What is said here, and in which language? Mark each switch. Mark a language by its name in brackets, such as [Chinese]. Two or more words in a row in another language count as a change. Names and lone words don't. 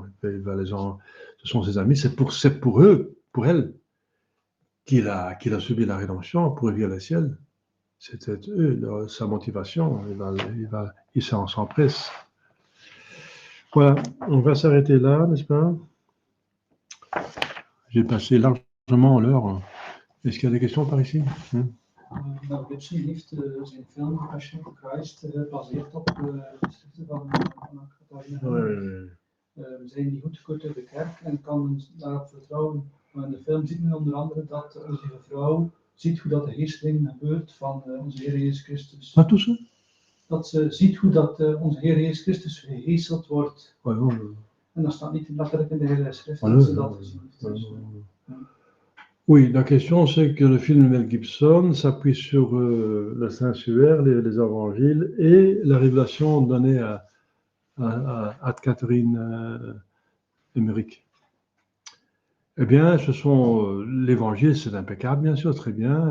[French] Ce sont ses amis, c'est pour eux, pour elles, qu'il a subi la rédemption pour vivre le ciel. C'était eux, sa motivation, il s'empresse. Voilà, on va s'arrêter là, n'est-ce pas? J'ai passé largement l'heure. Est-ce qu'il y a des questions par ici? [Dutch] Mel Gibson heeft zijn film Passion of Christ gebaseerd op de schriften van Catharina. We zijn niet goedgekeurd in de kerk en kan daarop vertrouwen. Maar in de film ziet men onder andere dat onze vrouw ziet hoe dat de geesteling gebeurt van onze Heer Jezus Christus. Wat doet ze? Dat ze ziet hoe dat onze Heer Jezus Christus gegeesteld wordt. En dat staat niet letterlijk in de Heilige Schrift dat ze dat gezien heeft. [French] Oui, la question c'est que le film de Mel Gibson s'appuie sur le Saint-Suaire, les évangiles et la révélation donnée à Catherine Emmerich. Eh bien, l'évangile, c'est impeccable, bien sûr, très bien.